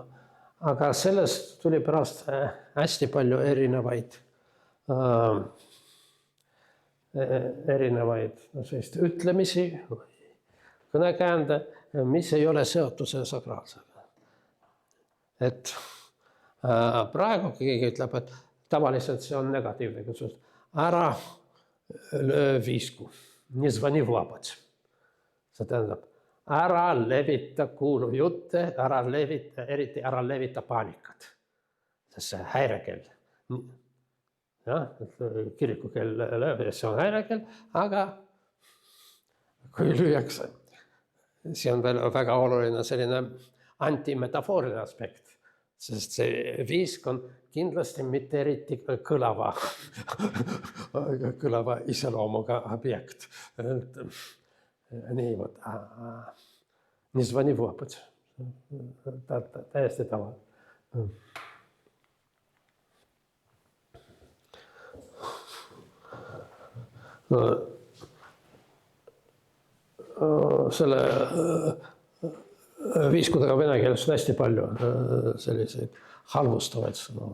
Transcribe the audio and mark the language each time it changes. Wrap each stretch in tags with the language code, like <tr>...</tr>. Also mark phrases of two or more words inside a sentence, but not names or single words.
<et>Aga sellest tuli pärast hästi palju erinevaid ütlemisi, kõnekäände, mis ei ole seotud selle sakraalsega. Et praegu keegi ütleb, et tavaliselt see on negatiivne kutsus. Ära löö viisku,</et> <ru>не звони в лапать.</ru> <et>See tähendab, ära levita kuulujutte, eriti ära levita paanikat. Sest see häirekell. Ja, kirikukell lööb ja see on häirekell, aga kui lüüakse, see on veel väga oluline selline antimetafooriline aspekt, sest see viisk on kindlasti mitte eriti kõlava iseloomuga objekt. Nii,</et> <ru>не звони в лапать.</ru> <et>Täiesti tava. Selle viiskudega vene keeles on hästi palju selliseid halvustavaid sõnu.</et>